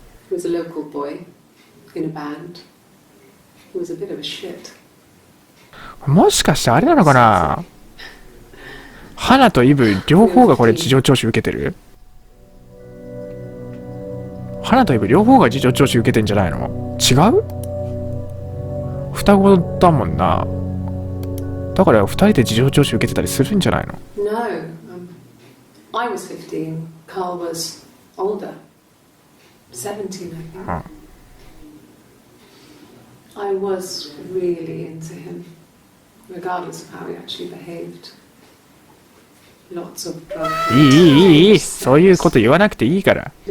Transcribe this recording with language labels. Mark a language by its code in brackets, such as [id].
[en] He was a local boy in a band. He was a bit of a shit. [ja] もしかしてあれなのかな。花とイブ両方がこれ事情聴取受けてる。花とイブ両方が事情聴取受けてんじゃないの。違う？双子だもんな。だから二人で事情聴取受けてたりするんじゃないの。 [en] No, I was 15. Carl was older. 17, I think. I was really into him, regardless of how he actually behaved. Lots of drugs. [ja] いい。そういうこと言わなくていいから。